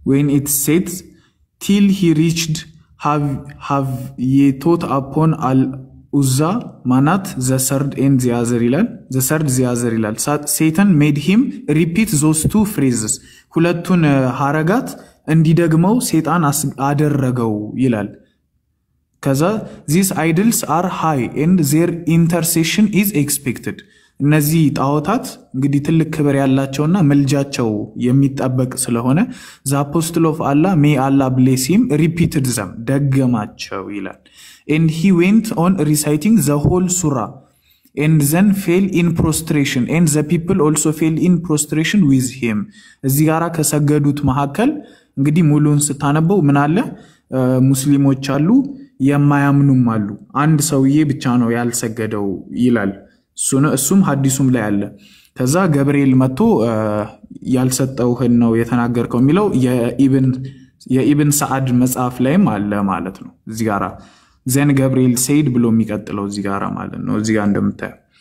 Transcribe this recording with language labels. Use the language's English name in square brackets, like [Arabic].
[English] it said till he reached have ye taught upon Uzza, Manat, the third and the other ይላል። the third the other ይላል። Satan made him repeat those two phrases. [Amharic] ሁለቱን ሐረጋት እንዲደግመው ሰይጣን አደረገው ይላል። ከዛ [English] these idols are high and their intercession is expected. [Amharic] እነዚህ ጣዖታት እንግዲህ ትልቅ ክብር ያላቸውና መልጃቸው የሚጠበቅ ስለሆነ [English] the apostle of Allah, may Allah bless him, repeated them, [Amharic] ደገማቸው ይላል። [English] and he went on reciting the whole surah and then fell in prostration and the people also fell in prostration with him. [Amharic] እዚህ ጋራ ከሰገዱት መሐከል እንግዲህ ሙሉን ስታነበው ምን አለ? ሙስሊሞች አሉ፣ የማያምኑም አሉ። አንድ ሰውዬ ብቻ ነው ያልሰገደው ይላል። እሱም ሐዲሱም ላይ አለ። ከዛ ገብርኤል መጥቶ ያልሰጠውህን ነው የተናገርከው የሚለው የኢብን ሰዓድ መጽሐፍ ላይም አለ ማለት ነው። እዚህ ጋራ [English] ዘን ገብርኤል ሰይድ [Amharic] ብሎ የሚቀጥለው እዚህ ጋራ ማለት ነው፣ እዚህ ጋር እንደምታየው።